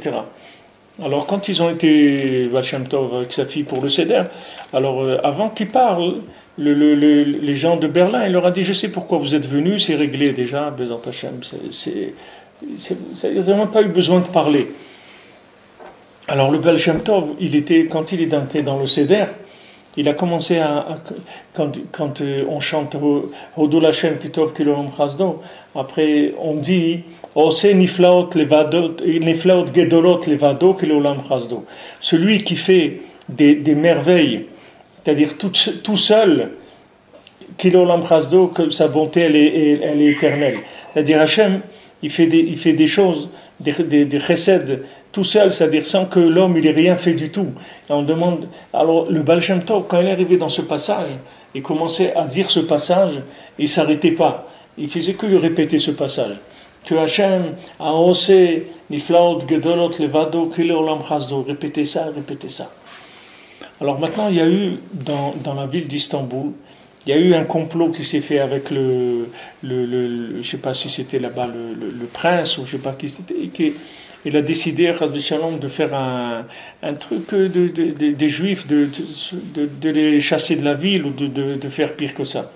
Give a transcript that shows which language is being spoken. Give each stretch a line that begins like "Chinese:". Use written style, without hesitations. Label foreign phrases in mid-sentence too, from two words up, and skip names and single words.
French: Alors quand ils ont été Baal Shem Tov avec sa fille pour le seder, alors avant qu'ils parlent, les gens de Berlin, il leur a dit je sais pourquoi vous êtes venus, c'est réglé déjà,
Hebrew: בעזרת השם,
French: ils n'ont même pas eu besoin de parler. Alors le Baal Shem Tov, quand il est dans le seder, il a commencé quand on chante
Hebrew: הודו לה' כי טוב כי לעולם חסדו, après on dit עושה נפלאות גדולות לבדו כי לעולם חסדו.
French: Celui qui fait des merveilles, c'est-à-dire tout seul,
Hebrew: כי לעולם חסדו,
French: que sa bonté elle est éternelle. C'est-à-dire Hachem, il fait des choses, des chesed, tout seul, c'est-à-dire sans que l'homme il ait rien fait du tout. Et on demande, alors le Baal Shem Tov, quand il est arrivé dans ce passage, il commençait à dire ce passage, il ne s'arrêtait pas. Il faisait que répéter ce passage. Que Hachem a osé,
Hebrew: נפלאות גדולות לבדו, כי לעולם חסדו.
French: Répétez ça, répétez ça. Alors maintenant, il y a eu, dans la ville d'Istanbul, il y a eu un complot qui s'est fait avec je ne sais pas si c'était là-bas le prince, ou je ne sais pas qui c'était, il a décidé, Shalom, de faire un truc des juifs, de les chasser de la ville, ou de faire pire que ça.